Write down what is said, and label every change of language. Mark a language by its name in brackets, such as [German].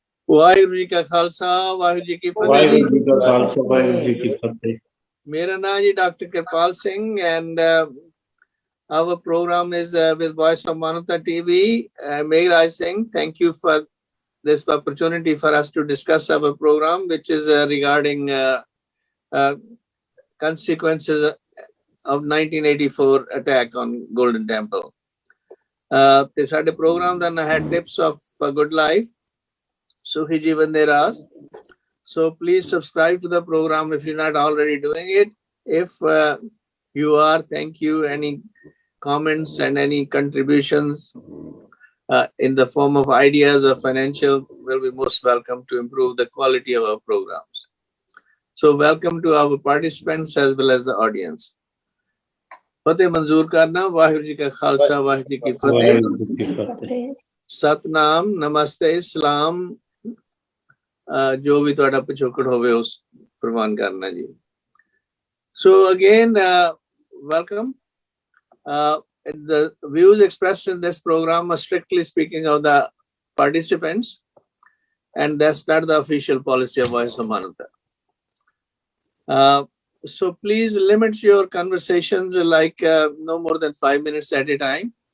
[Hindi] वाहिगुरु जी का खालसा वाहिगुरु जी की वाहिगुरु जी का खालसा वाहिगुरु जी की फतेह। मेरा नाम जी [English] Doctor Kripal Singh and our program is with Voice of Manavta TV. Mehraj Singh, thank you for this opportunity for us to discuss our program, which is regarding consequences of 1984 attack on Golden Temple. This had a program that had tips of a good life. Sukhi Jeevan De Raas. So please subscribe to the program if you're not already doing it. If you are, thank you. Any comments and any contributions in the form of ideas or financial will be most welcome to improve the quality of our programs. So welcome to our participants as well as the audience. [Hindi] फतेह मंजूर करना वाहिगुरु जी का खालसा वाहिगुरु जी की फतेह सतनाम नमस्ते सलाम जो भी [Punjabi] ਤੁਹਾਡਾ ਪਿਛੋਕੜ ਹੋਵੇ ਉਸ ਪ੍ਰਵਾਨ ਕਰਨਾ ਜੀ. [English] So again welcome. The views expressed in this program are strictly speaking of the participants and that's not the official policy of Voice of Manavta. So please limit your conversations like no more than 5 minutes at a time.